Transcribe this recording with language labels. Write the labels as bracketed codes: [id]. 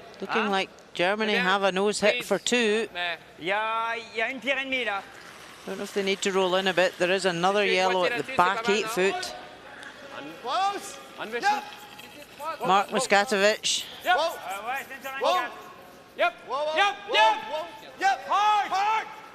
[en] Looking like Germany have a nose hit for 2. [fr] Mais Il y a une pierre et demie là. [en] Don't know if they need to roll in a bit. There is another yellow at the back 8 foot. [de] Anwischen. Mark Muskatovic. [fr] Ouais, c'est sur un [en] Yep. Hard.